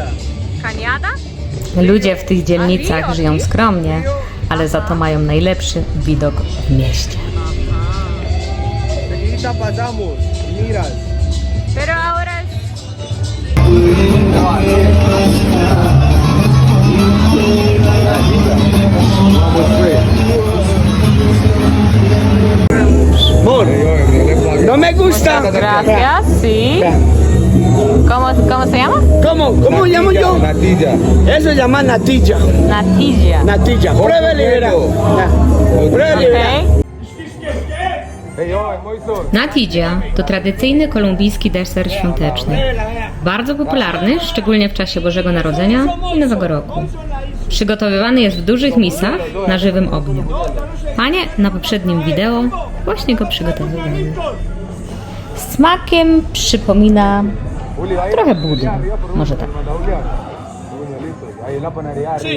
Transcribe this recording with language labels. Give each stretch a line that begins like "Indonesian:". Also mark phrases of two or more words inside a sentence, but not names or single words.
Polish: Kaniada? Ludzie w tych dzielnicach żyją skromnie, ale za to mają najlepszy widok w mieście.
Spanish: Enseguidita pasamos. Miras. Pero ahora No me gusta. Gracias, sí. ¿Cómo se llama? ¿Cómo llamo yo? Natilla. Eso se llama natilla. Natilla. Natilla. Pruébele y verá. Pruébele y verá. Ok. Ej, oj, mój son.
Polish: Natija to tradycyjny kolumbijski deser świąteczny. Bardzo popularny, szczególnie w czasie Bożego Narodzenia i Nowego Roku. Przygotowywany jest w dużych misach na żywym ogniu. Panie na poprzednim wideo właśnie go przygotowywały. Smakiem przypomina trochę budę, może tak.
Spanish: Ahí la panadería.